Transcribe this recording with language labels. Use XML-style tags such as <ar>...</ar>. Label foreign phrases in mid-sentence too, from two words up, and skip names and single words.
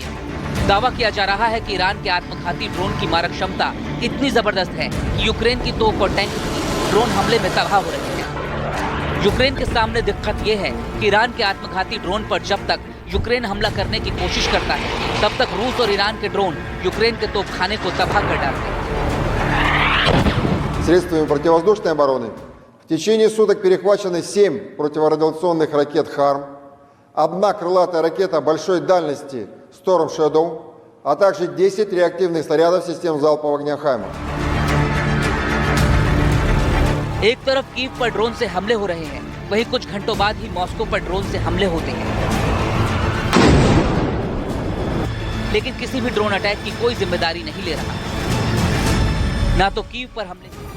<hi>दावा किया जा रहा है कि ईरान के आत्मघाती ड्रोन की मारक क्षमता इतनी जबरदस्त है कि यूक्रेन की तोप और टैंक ड्रोन हमले में तबाह हो रहे हैं। यूक्रेन के सामने दिक्कत ये है कि ईरान के आत्मघाती ड्रोन पर जब तक यूक्रेन हमला करने की कोशिश करता है, तब तक रूस और ईरान के ड्रोन यूक्रेन के तोपखाने को तबाह कर डालते हैं।</hi> <ru>Средствами противовоздушной обороны в течение суток перехвачены 7 противорадиационных ракет «Харм», 1 крылатая ракета большой дальности «Storm Shadow», а также 10 реактивных снарядов систем залпового огня «Хаймарс».</ru> <hi>एक तरफ कीव पर ड्रोन से हमले हो रहे हैं, वहीं कुछ घंटों बाद ही मॉस्को पर ड्रोन से हमले होते हैं। लेकिन किसी भी</hi> <en>drone attack</en> <hi>की कोई जिम्मेदारी नहीं ले रहा, ना तो कीव पर हमले</hi>